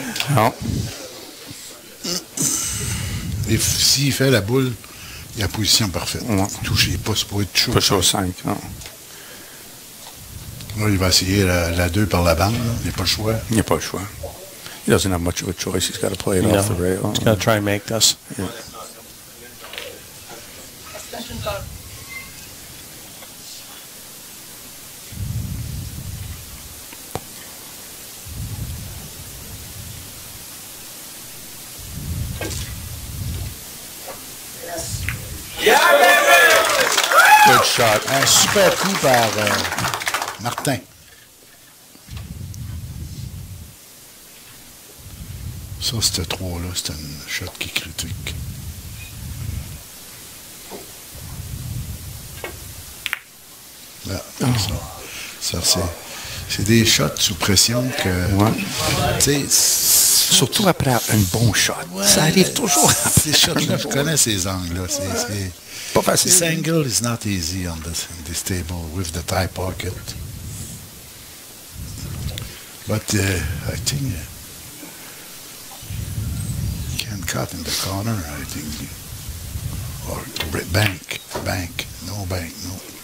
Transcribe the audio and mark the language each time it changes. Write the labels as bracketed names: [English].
[French] Non. Et s'il fait la boule, il a la position parfaite. Ouais. Touché, il n'est pas supposé toucher. Pas chaud 5, non. Là, il va essayer la 2 par la bande. Il n'y a pas le choix. Il n'y a pas le choix. [English] He doesn't have much of a choice. He's got to play it off the rail. He's got to try and make this. Yeah. Good shot. [French] Un super coup par Martin. Ça, c'était 3-là, c'était une shot qui est critique. Là, ça c'est des shots sous pression que... Ouais. Tu sais, surtout après un bon shot. Ouais, ça arrive toujours. Ces shots-là, je connais ces angles-là. C'est pas facile. [English] This angle is not easy on this table with the tie pocket. But I think... cut in the corner, I think, or bank, no bank, no.